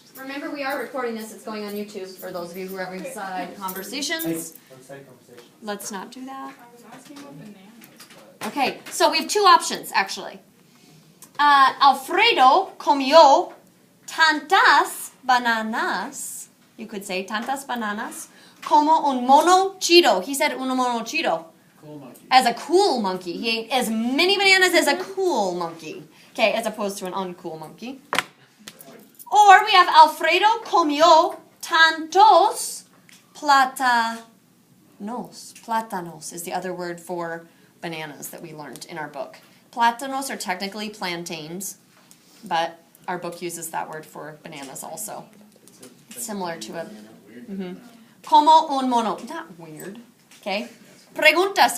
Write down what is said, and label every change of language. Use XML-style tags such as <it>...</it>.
<en>Remember, we are recording this. It's going on YouTube for those of you who are having side conversations. Let's not do that. I was asking what bananas, but Okay, so we have two options, actually.</en> <es>Alfredo comió tantas bananas.</es> <en>You could say</en> <es>tantas bananas como un mono chido.</es> <en>He said</en> <es>un mono chido.</es> <en>Cool monkey. As a cool monkey. He ate as many bananas as a cool monkey. Okay, as opposed to an uncool monkey. Or we have</en> <es>Alfredo comió tantos platanos.</es> <en>Platanos is the other word for bananas that we learned in our book. Platanos are technically plantains, but our book uses that word for bananas also. Similar to a...</en> <es>Como un mono.</es> <en>Not weird. Okay. Preguntas.</en>